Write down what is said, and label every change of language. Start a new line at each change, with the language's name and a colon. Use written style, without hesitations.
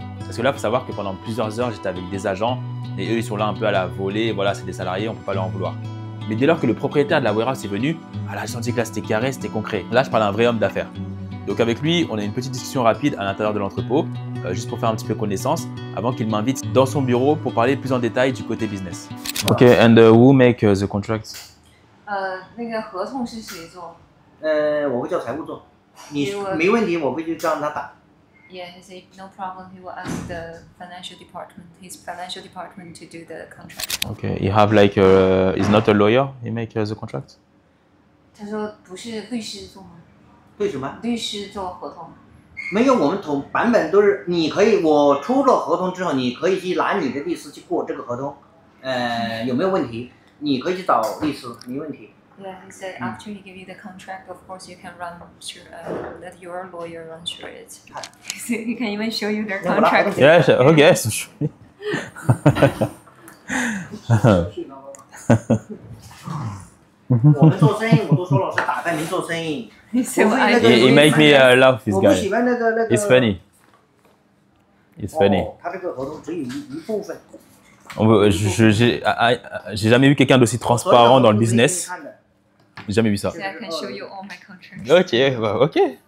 French: Parce que là, il faut savoir que pendant plusieurs heures, j'étais avec des agents et eux, ils sont là un peu à la volée. Voilà, c'est des salariés, on ne peut pas leur en vouloir. Mais dès lors que le propriétaire de la warehouse est venu, j'ai senti que là, c'était carré, c'était concret. Là, je parle à un vrai homme d'affaires. Donc avec lui, on a une petite discussion rapide à l'intérieur de l'entrepôt, juste pour faire un petit peu connaissance, avant qu'il m'invite dans son bureau pour parler plus en détail du côté business.
English: Ok, and who make the contract?
Chinese: 那个合同是谁做？我会叫财务做，你没问题，我会去让他打。
English: Yeah, he said no problem. He will ask the financial department, his financial department to do the contract. Okay, you have he's not a lawyer. He make the contract.
Chinese: 他说不是律师做吗？对什么？律师做合同。没有，我们同版本都是你可以，我出了合同之后，你可以去拿你的律师去过这个合同，有没有问题？你可以去找律师，没问题。
English: Yeah, he said after he give you the contract, of course you can let your lawyer run through it. He can even show you their contract. Yes, okay, sure.
Chinese: 我们做生意，我都说了是打开门做生意。
English: He make me laugh, this
Chinese: 我不喜
English: guy.
Chinese: 欢那个。
English: It's funny. It's funny.
Chinese: 他这个合同只有一部分。
French: J'ai jamais vu quelqu'un d'aussi transparent dans le business. J'ai jamais vu ça.
English: So I can show you all my contracts.